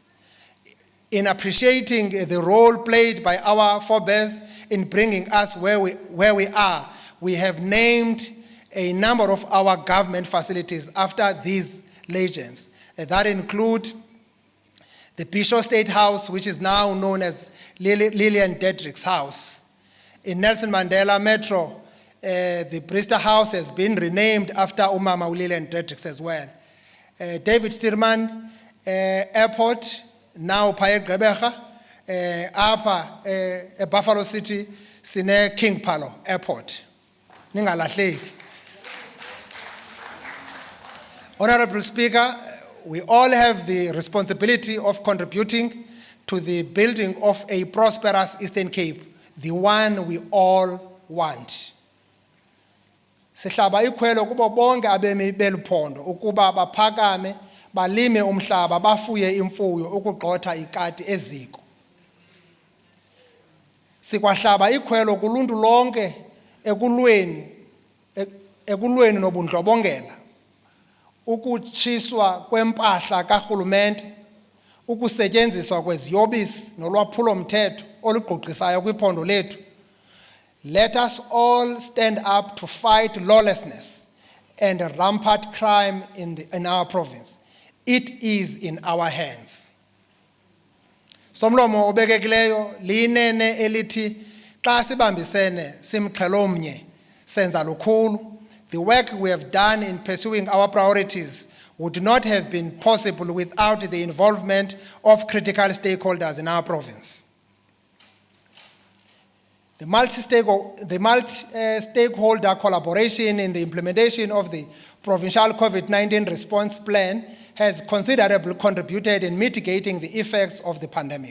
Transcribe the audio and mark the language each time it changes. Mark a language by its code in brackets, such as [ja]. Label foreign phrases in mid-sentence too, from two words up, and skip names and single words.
[en] In appreciating the role played by our forebears in bringing us where we are, we have named a number of our government facilities after these legends. That include the Bishop State House, which is now known as Lillian Dedrick's House. In Nelson Mandela Metro, The Brewster House has been renamed after Umama Ulile and Dedricks as well. David Stearman Airport, now Paye Gqeberha, Apa, Buffalo City, Sine King Palo Airport. [xh] Ningalahleki. [en] Honorable Speaker, we all have the responsibility of contributing to the building of a prosperous Eastern Cape, the one we all want. [xh] Sihlaba ikhwelo kubo bonke abemi beluphondo ukuba baphakame balime umhlaba bafuye imfuyo ukugxotha ikati eziko. Sikwahlaba ikhwelo kuluntu lonke ekulweni nobundlobongela, ukutshiswa kwempahla karhulumente, ukusetyenziswa kweziyobisi nolwaphulo mthetho olugqugqisayo kwiphondo lethu. [en] Let us all stand up to fight lawlessness and rampant crime in our province. It is in our hands. [xh] Somlomo obekekileyo linene elithi xa sibambisene simxhelomnye senza lukhulu. [en] The work we have done in pursuing our priorities would not have been possible without the involvement of critical stakeholders in our province. The multi-stakeholder collaboration in the implementation of the provincial COVID-19 response plan has considerably contributed in mitigating the effects of the pandemic.